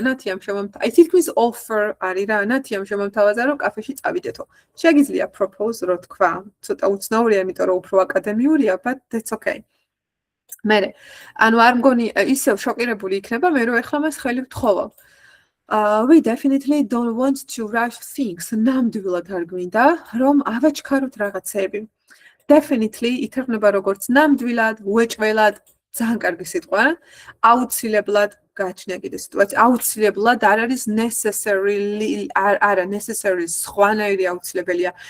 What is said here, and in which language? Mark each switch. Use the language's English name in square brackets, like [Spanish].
[Georgian] ნათი ამ აი თითქმის offer არის რა, ნათი ამ შემომთავაზა რომ კაფეში წავიდეთო. შეგიძლია propose რო თქვა. ცოტა უცნაურია, იმიტომ რომ უფრო აკადემიურია, [English] but that's okay. [Georgian] მერე, ანუ არ მგონი ისევ შოკირებული იქნება მე რომ ეხლა მას ხელი ვთხოვო. [English] We definitely don't want to rush things. [Georgian] ნამდვილად არ გვინდა რომ ავაჩქაროთ რაღაცები. Definitely ითარგმნება როგორც ნამდვილად, უეჭველად, ძალიან კარგი სიტყვა. აუცილებლად გაჩნია კიდე სიტუაცია. აუცილებლად არ არის necessarily არა necessary სხვანაირი აუცილებელია.